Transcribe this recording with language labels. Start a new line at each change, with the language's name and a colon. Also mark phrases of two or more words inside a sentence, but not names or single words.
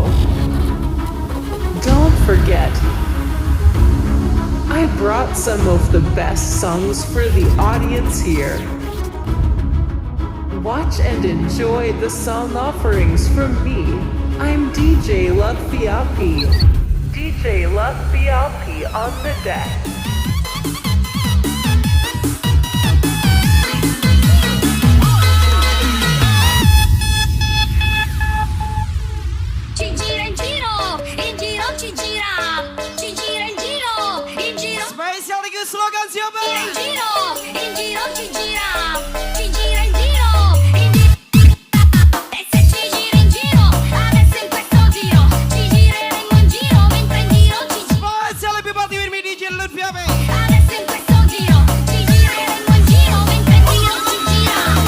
English: Don't forget, I brought some of the best songs for the audience here. Watch and enjoy the song offerings from me. I'm DJ Lutfiapi. DJ Lutfiapi on the deck.
Italian: Ci gira in giro ci gira. Ci gira in giro.
Indonesian: Spesial di slogan siapa?
Italian: In giro ci gira. Ci gira in giro. E se ci gira in giro, adesso in questo giro. Ci gireremo in giro, mentre in giro ci gira.
Indonesian: Spesial lebih
English: party with me DJ Lutfiapi.
Italian: Adesso in questo giro. Ci gireremo in giro, mentre in giro ci gira.